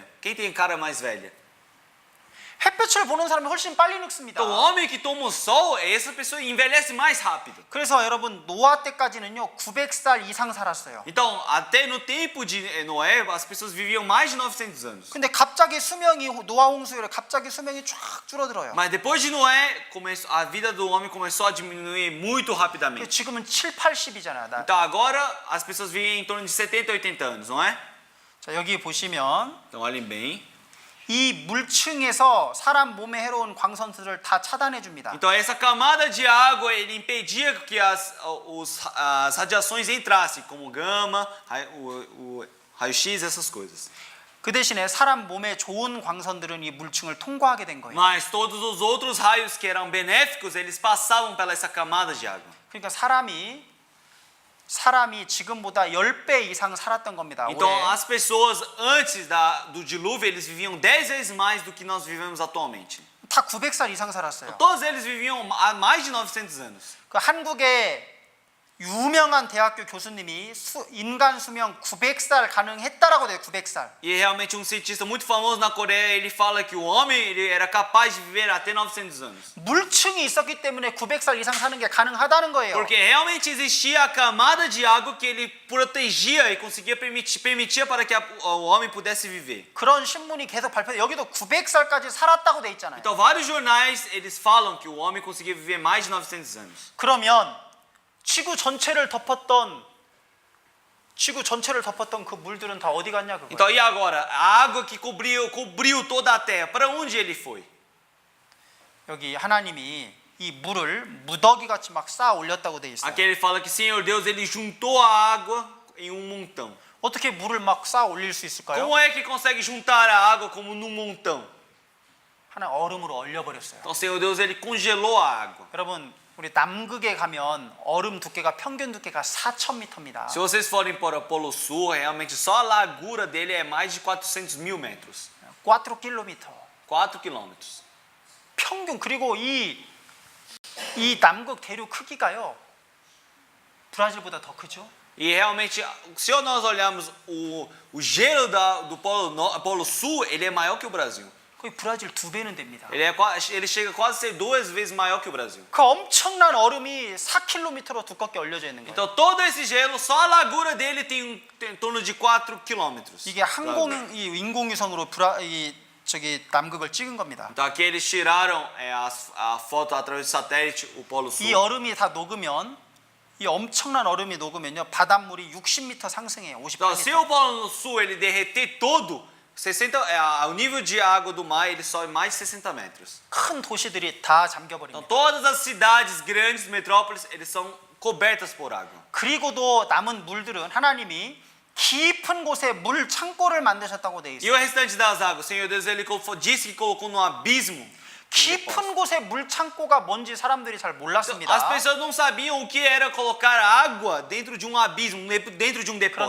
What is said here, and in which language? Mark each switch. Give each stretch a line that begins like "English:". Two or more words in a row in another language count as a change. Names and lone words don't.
Portuguese: Quem tem cara mais velha?
Korean: 햇볕을 보는 사람이 훨씬 빨리 늙습니다.
Portuguese: Então, o homem que toma o sol, essa pessoa envelhece mais rápido.
Korean: 그래서 여러분, 노아 때까지는요 900살 이상 살았어요.
Portuguese: Então, até no tempo de Noé, as pessoas viviam mais de 900 anos.
Korean: 근데 갑자기 노아 홍수 이래 갑자기 수명이 쫙 줄어들어요.
Portuguese: Mas depois de Noé, a vida do homem começou a diminuir muito rapidamente.
Korean: 지금은 7, 80이잖아요.
Portuguese: Então agora as pessoas vivem em torno de 70, 80 anos, não é?
Korean: 자, 여기 보시면
Portuguese: Então olhem bem.
Korean: 이 물층에서 사람 몸에 해로운 광선들을 다 차단해 줍니다.
Portuguese: Então essa camada de água ele impedia que as radiações entrassem, como gama, o raio-x, essas coisas.
Korean: 그 대신에 사람 몸에 좋은 광선들은 이 물층을 통과하게 된 거예요.
Portuguese: Mas todos os outros raios que eram benéficos, eles passavam pela essa camada de água.
Korean: 그러니까 사람이 사람이 지금보다 10배 이상 살았던 겁니다.
Portuguese: Então,
Korean: 올해.
Portuguese: as pessoas antes do dilúvio, eles viviam 10 vezes mais do que nós vivemos atualmente.
Korean: 다 900살 이상 살았어요.
Portuguese: Todos eles viviam há mais de 900 anos.
Korean: 그 한국의 유명한 대학교 교수님이 인간 수명 900살 가능했다라고 돼요. 900살.
Portuguese: E realmente um cientista muito famoso na Coreia, ele fala que o homem ele era capaz de viver até 900 anos.
Korean: 물층이 있었기 때문에 900살 이상 사는 게 가능하다는 거예요.
Portuguese: Porque realmente existia a camada de água que ele protegia e conseguia permitia para que o homem pudesse viver.
Korean: 그런 신문이 계속 발표돼. 여기도 900살까지 살았다고 돼 있잖아요.
Portuguese: Então vários jornais eles falam que o homem conseguia viver mais de 900 anos.
Korean: 그러면 지구 전체를 덮었던 그 물들은 다 어디 갔냐 그거예요.
Portuguese: Então e agora? A água que cobriu toda a terra, para onde ele foi?
Korean: 여기 하나님이 이 물을 무더기 같이 막 쌓아 올렸다고 돼 있어요.
Portuguese: Aqui ele fala que Senhor Deus ele juntou a água em um montão.
Korean: 어떻게 물을 막 쌓아 올릴 수 있을까요?
Portuguese: Como é que consegue juntar a água como num montão?
Korean: 하나 얼음으로 얼려버렸어요.
Portuguese: Então Senhor Deus ele congelou a água.
Korean: 여러분 우리 남극에 가면 얼음 두께가 평균 두께가 4,000m입니다.
Portuguese: Se vocês forem para o Polo Sul, realmente só a largura dele é mais de 400.000 metros.
Korean: 4km.
Portuguese: 4 quilômetros.
Korean: 평균. 그리고 이 남극 대륙 크기가요. 브라질보다 더 크죠?
Portuguese: E realmente, se nós olharmos o gelo do Polo Sul, ele é maior que o Brasil.
Korean: 거의 브라질 2배는 됩니다.
Portuguese: Ele chega quase a ser 2 vezes maior que o Brasil.
Korean: 그 엄청난 얼음이 4km로 두껍게 얼려져 있는 거예요.
Portuguese: Então todo esse gelo, só a largura dele tem em torno de 4 quilômetros.
Korean: 이게 이 인공위성으로 저기 남극을 찍은 겁니다.
Portuguese: Então aqui eles tiraram a foto através do satélite, o Polo Sul.
Korean: 이 얼음이 다 녹으면 이 엄청난 얼음이 녹으면요 바닷물이 60m 상승해요.
Portuguese: Então, se o
Korean: 58m.
Portuguese: Polo Sul ele derreter todo, o nível de água do mar ele sobe mais de 60 metros.
Korean: 큰 도시들이 다
Portuguese: Então
Korean: 잠겨버립니다.
Portuguese: todas as cidades grandes, metrópoles, eles são cobertas por água.
Korean: 그리고도 남은 물들은 하나님이 깊은 곳에 물 창고를 만드셨다고 돼
Portuguese: E
Korean: 있어요.
Portuguese: o restante das águas, Senhor Deus ele disse que colocou no abismo.
Korean: 깊은 곳에 물 창고가 뭔지 사람들이 잘
Portuguese: As
Korean: 몰랐습니다.
Portuguese: pessoas não sabiam o que era colocar água dentro de um abismo, dentro de um depósito.